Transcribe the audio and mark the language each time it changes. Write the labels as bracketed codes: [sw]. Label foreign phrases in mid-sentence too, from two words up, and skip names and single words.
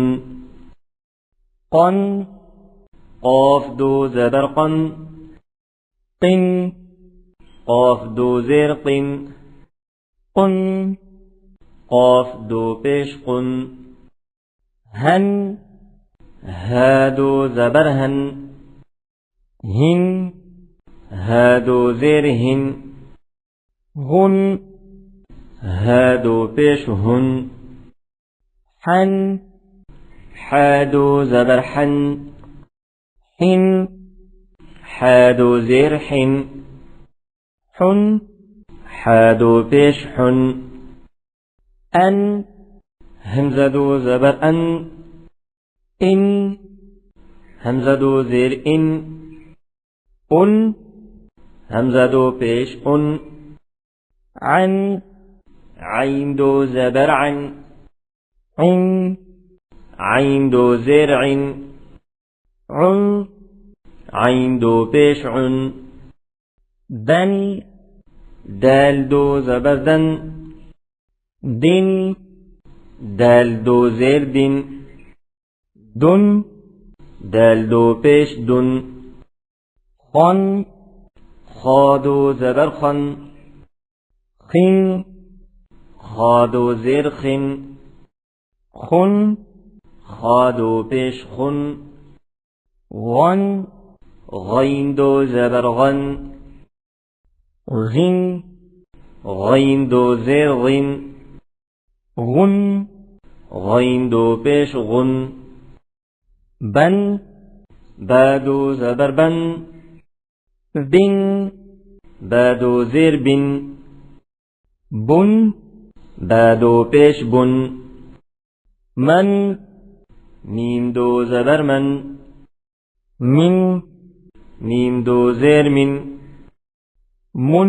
[ur] کن، قاف دو زبر کن، کن، قاف دو زیر کن، کن، قاف دو پیش کن. ہن، ہا دو زبر ہن، ہن، ہا دو زیر ہن، ہن، ہا دو پیش ہن. ہن، ہا دو زبر ہن، ہن، ہا دو زیر ہن، ہن، ہا دو پیش ہن. ان، ہمزہ دو زبر ان، ان، ہمزہ دو زیر ان، ان، ہمزہ دو پیش ان. ان، عین دو زبر ان، ان، عین دو زیر ان، ان، عین دو پیش ان. دن، دال دو زبر دن، دن، دال دو زیر دن, دن دال دو پیش دن خن خا دو زبر خن خن خا دو زیر خن خن خا دو پیش خن غن غین دو زبر غن غن غین دو زیر غن غن غین دو پیش غن بن بادو زبر بن بن بادو زیر بن بن بادو پیش بن من میم دو زبر من من میم دو زیر من من